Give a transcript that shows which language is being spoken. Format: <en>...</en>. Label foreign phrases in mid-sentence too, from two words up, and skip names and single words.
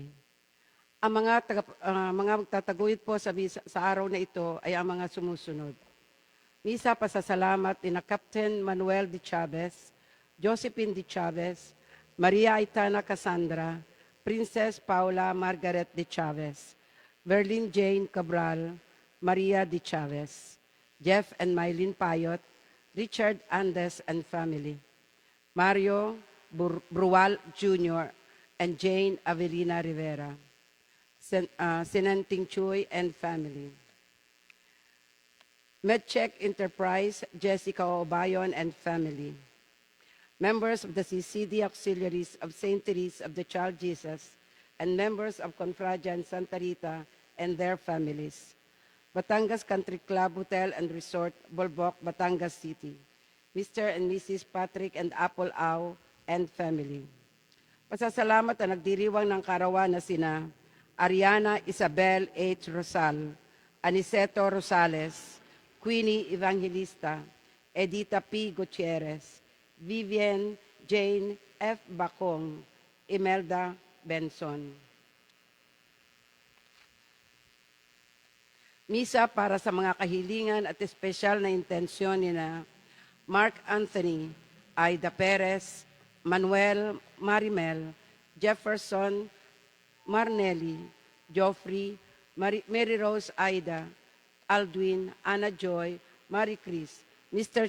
<tl>Ang mga magtataguyod po sa araw na ito ay ang mga sumusunod. Misa pasasalamat ni Captain Manuel de Chavez, Josephine de Chavez, Maria Aitana Cassandra, Princess Paula Margaret de Chavez, Verlin Jane Cabral, Maria de Chavez, Jeff and Mylene Payot, Richard Andes</tl> <en>and family,</en> <tl>Mario Brual Jr.</tl> <en>and Jane Avelina Rivera, Sinanting Chuy and family, MedCheck Enterprise, Jessica Obayon and family, members of the CCD Auxiliaries of St. Therese of the Child Jesus, and members of Confradia and Santa Rita and their families, Batangas Country Club Hotel and Resort, Bolboc, Batangas City, Mr. and Mrs. Patrick and Apple Au and family.</en> <tl>Pasasalamat na nagdiriwang ng karawan na sina Ariana Isabel H. Rosal, Aniceto Rosales, Queenie Evangelista, Edita P. Gutierrez, Vivian Jane F. Bacong, Imelda Benson. Misa para sa mga kahilingan at espesyal na intensyon ni na Mark Anthony, Aida Perez, Manuel Marimel, Jefferson Marnelli, Joffrey, Mary Rose Aida, Aldwin, Anna Joy, Marie Chris, Mr.</tl>